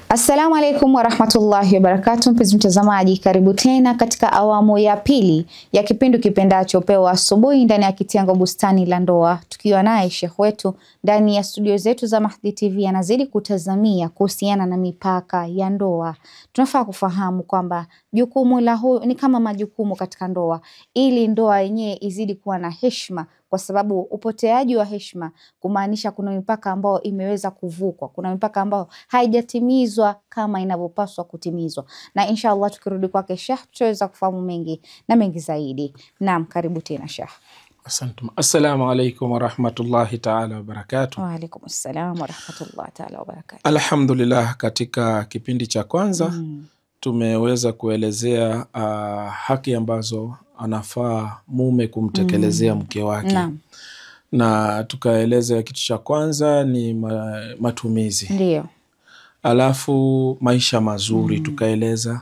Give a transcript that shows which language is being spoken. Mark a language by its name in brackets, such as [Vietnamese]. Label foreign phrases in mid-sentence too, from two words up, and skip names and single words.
[Arabic] السلام عليكم ورحمة الله وبركاته. [Swahili] Mpenzi mtazamaji, karibu tena katika awamu ya pili ya kipindi kipendacho Pewa Asubuhi ndani ya kitengo Bustani la Ndoa, tukiwa naye Sheikh wetu ndani ya studio zetu za Mahdi TV. Anazidi kutazamia kuhusiana na mipaka ya ndoa. Tunafaa kufahamu kwamba jukumu la huyu ni kama majukumu katika ndoa, ili ndoa yenyewe izidi kuwa na heshima, kwa sababu upoteaji wa heshima kumaanisha kuna mipaka ambayo imeweza kuvukwa, kuna mipaka ambayo haijatimizwa kama inavyopaswa kutimizwa. Na inshallah tukirudi kwake Sheikh tutaweza kufahamu mengi na mengi zaidi. Naam, karibu tena Sheikh. Asante. [Arabic] السلام عليكم ورحمة الله تعالى وبركاته. وعليكم السلام ورحمة الله تعالى وبركاته. [Swahili] Alhamdulillah, katika kipindi cha kwanza tumeweza kuelezea haki ambazo anafaa mume kumtekelezea mke wake. Naam. Na tukaeleza kitu cha kwanza ni matumizi. Ndio. Alafu maisha mazuri tukaeleza.